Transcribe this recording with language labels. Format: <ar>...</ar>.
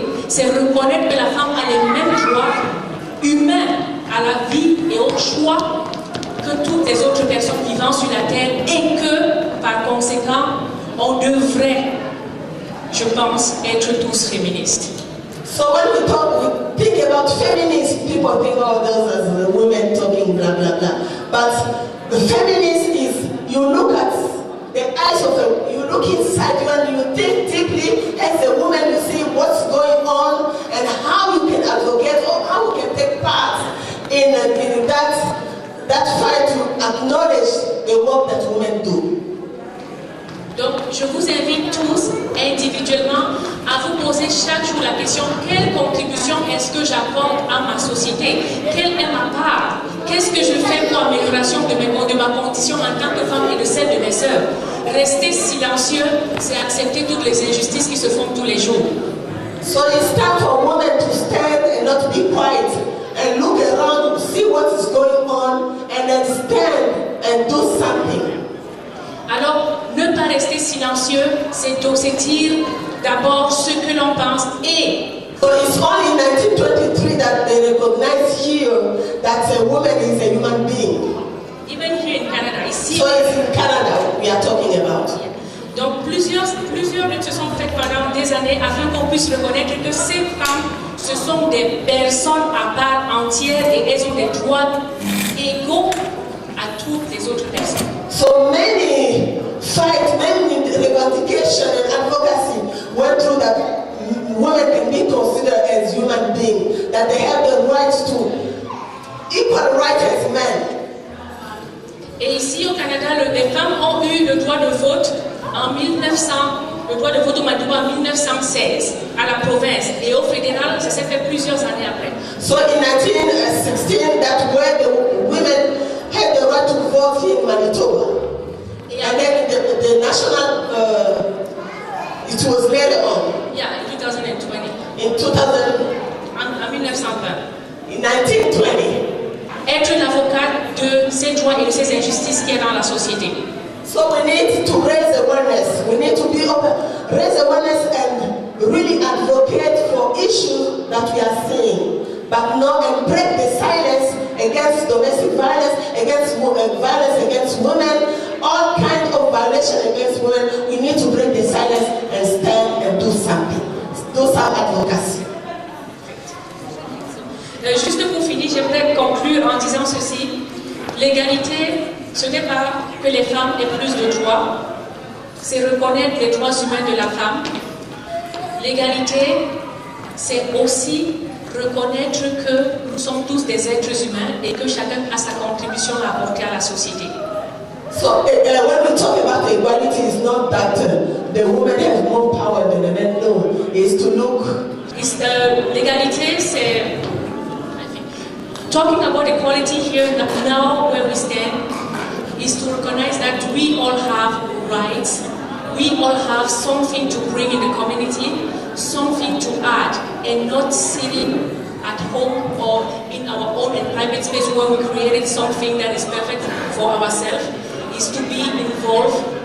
<fr>c'est reconnaître que la femme a les mêmes droits humains à la vie et au choix que toutes les autres personnes vivant sur la terre et que, par conséquent, on devrait, je pense, être tous féministes.</fr> <en>So when we think about feminists, people think, oh, those are the women talking, blah, blah, blah. But the feminist is, you look at the eyes of you look inside you and you think deeply as a woman, you see what's going on and how you can advocate or how you can take part in that fight to acknowledge the work that women do.</en> <fr>Donc, je vous invite tous individuellement à vous poser chaque jour la question: quelle contribution est-ce que j'apporte à ma société? Quelle est ma part? Qu'est-ce que je fais pour l'amélioration de ma condition en tant que femme et de celle de mes sœurs? Rester silencieux, c'est accepter toutes les injustices qui se font tous les jours.</fr> <en>So it's time for women to stand and not be quiet and look around, see what is going on, and then stand and do something.</en> <fr>Alors, ne pas rester silencieux, c'est dire d'abord ce que l'on pense et...</fr> <en>So it's only in 1923 that they recognize here that a woman is a human being. Even here in Canada,</en> <fr>ici...</fr> <en>So it's in Canada we are talking about.</en> <fr>Donc plusieurs luttes se sont faites pendant des années afin qu'on puisse reconnaître que ces femmes, ce sont des personnes à part entière et elles ont des droits égaux à toutes les autres personnes.</fr> <en>So many fights, many revendication and advocacy went through that women can be considered as human beings, that they have the rights to equal rights as men.</en> <fr>Et ici au Canada, les femmes ont eu le droit de vote en 1900, le droit de vote au Manitoba en 1916 à la province, et au fédéral, ça s'est fait plusieurs années après.</fr> <en>So in 1916, that's where the women had the right to vote in Manitoba. And then the national, it was later on. Yeah, in 2020. In 2000.</en> <fr>En 1920.</fr> <en>In 1920.</en> <fr>Être l'avocate de ces droits et de ces injustices qui est dans la société.</fr> <en>So we need to raise awareness. We need to be open, raise awareness and really advocate for issues that we are seeing. But not and break the silence against domestic violence, against violence against women, all kinds of violation against women. We need to break the silence and stand and do something. Do some advocacy.</en> <fr>Juste pour finir, j'aimerais conclure en disant ceci. L'égalité, ce n'est pas que les femmes aient plus de droits, c'est reconnaître les droits humains de la femme. L'égalité, c'est aussi reconnaître que nous sommes tous des êtres humains et que chacun a sa contribution à apporter à la société.</fr> <en>So when we talk about equality, it's not that the woman has more power than the men. No, it's to look.</en> <fr>L'égalité, c'est</fr> <en>talking about equality here now where we stand is to recognize that we all have rights, we all have something to bring in the community, something to add, and not sitting at home or in our own and private space where we created something that is perfect for ourselves, is to be involved.</en>